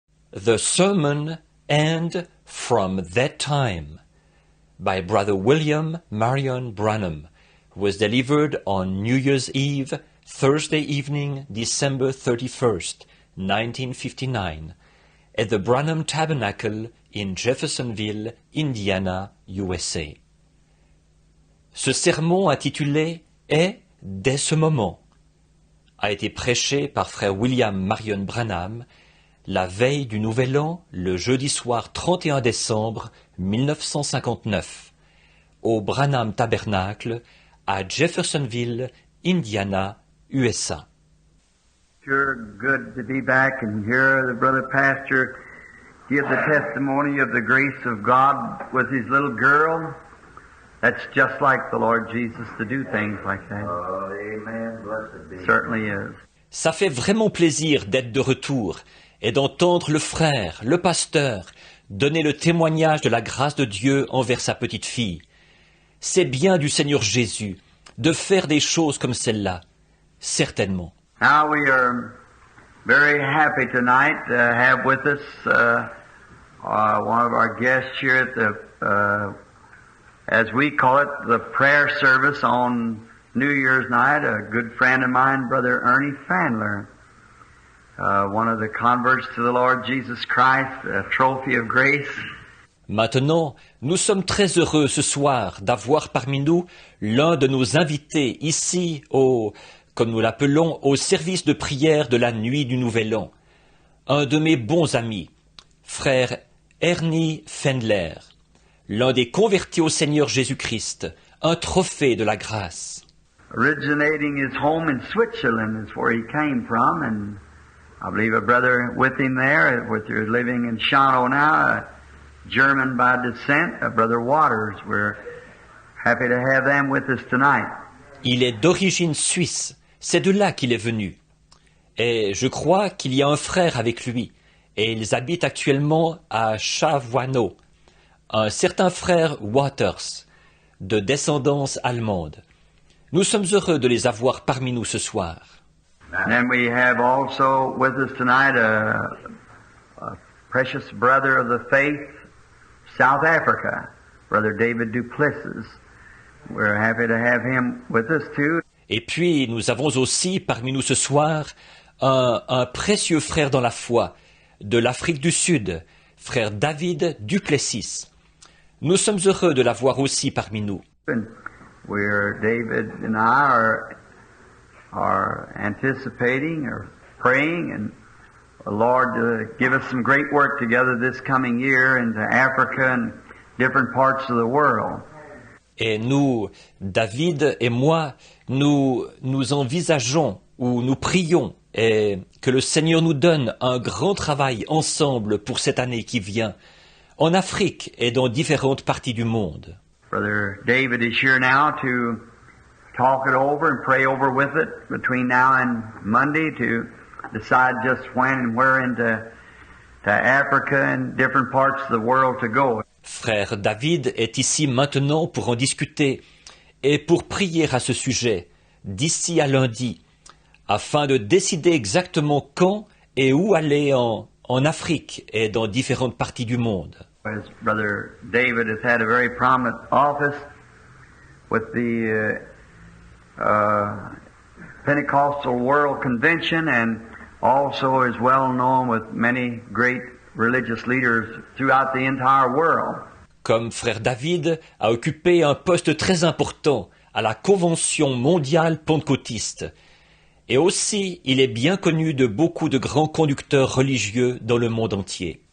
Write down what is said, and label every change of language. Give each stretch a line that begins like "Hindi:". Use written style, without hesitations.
English: The Sermon and From That Time by Brother William Marion Branham was delivered on New Year's Eve, Thursday evening, December 31st, 1959, at the Branham Tabernacle in Jeffersonville, Indiana, USA.
French: Ce sermon intitulé « Est dès ce moment » a été prêché par frère William Marion Branham la veille du Nouvel An, le jeudi soir 31 décembre 1959, au Branham Tabernacle à Jeffersonville, Indiana, USA.
English: Sure good to be back and hear the brother pastor give the testimony of the grace of God with his little girl. That's just like the Lord Jesus to do things like that. Oh, amen. Blessed be. Certainly is.
French: Ça fait vraiment plaisir d'être de retour et d'entendre le frère, le pasteur, donner le témoignage de la grâce de Dieu envers sa petite fille. C'est bien du Seigneur Jésus de faire des choses comme celle-là, certainement.
English: Now we are very happy tonight to have with us one of our guests here at the, as we call it, the prayer service on New Year's night, a good friend of mine, Brother Ernie Fandler, one of the converts to the Lord Jesus Christ, a trophy of grace.
French: Maintenant, nous sommes très heureux ce soir d'avoir parmi nous l'un de nos invités ici comme nous l'appelons, au service de prière de la nuit du Nouvel An. Un de mes bons amis, frère Ernie Fendler, l'un des convertis au Seigneur Jésus-Christ, un trophée de la grâce.
English: Originating his home in Switzerland is where he came from, and I believe a brother with him there, who's living in Schanow now, a German by descent, a Brother Waters. We're happy to have them with us tonight.
French: Il est d'origine suisse, c'est de là qu'il est venu. Et je crois qu'il y a un frère avec lui, et ils habitent actuellement à Chavoineau, un certain frère Waters, de descendance allemande. Nous sommes heureux de les avoir parmi nous ce soir.
English: And then we have also with us tonight a precious brother of the faith, South Africa, Brother David Duplessis. We're happy to have him with us too.
French: Et puis nous avons aussi parmi nous ce soir un précieux frère dans la foi de l'Afrique du Sud, frère David Duplessis. Nous sommes heureux de l'avoir aussi parmi nous.
English: And David and I are anticipating or praying and the Lord to give us some great work together this coming year into Africa and different parts of the world.
French: Et nous, David et moi, nous envisageons ou nous prions et que le Seigneur nous donne un grand travail ensemble pour cette année qui vient, en Afrique et dans différentes parties du monde.
English: Brother David is here now to talk it over and pray over with it between now and Monday to decide just when and where into Africa and different parts of the world to go.
French: Frère David est ici maintenant pour en discuter et pour prier à ce sujet, d'ici à lundi, afin de décider exactement quand et où aller en Afrique et dans différentes parties du monde.
English: As Brother David has had a very prominent office with the Pentecostal World Convention and also is well known with many great religious leaders throughout the entire world.
French: Comme frère David a occupé un poste très important à la Convention mondiale pentecôtiste. Et aussi, il est bien connu de beaucoup de grands conducteurs religieux dans le monde entier.